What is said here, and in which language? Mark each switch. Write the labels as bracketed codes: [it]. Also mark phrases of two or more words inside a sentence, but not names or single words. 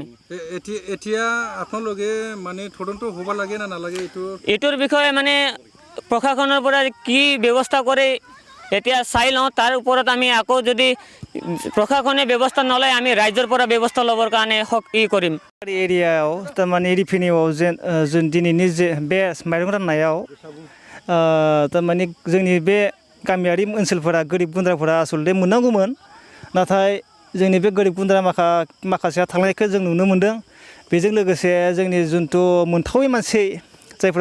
[as] এতিয়া আপোনালোকে মানে তদন্ত হ'ব লাগে না নালাগে এটোৰ বিষয়ে মানে প্ৰশাসনৰ পৰা কি ব্যৱস্থা কৰে এতিয়া চাই লওঁ তাৰ ওপৰত আমি আকৌ যদি প্ৰশাসনে ব্যৱস্থা নলয় আমি ৰাজ্যৰ পৰা ব্যৱস্থা লবৰ কাৰণে কৰিম [brx] एरियायाव तारमाने रिफिनिउआव जों दिनैनि बे माइरं राननायाव तारमाने जोंनि बे गामियारि ओनसोलफोरा गोरिब गुन्द्राफोरा आसलते मोननांगौमोन नाथाय जोंनि बे गोरिब गुन्द्रा माखासेया थांनायखौ जों नुनो मोनदों बेजों लोगोसे जोंनि जुनथु मोनथावै मानसि जायफोरा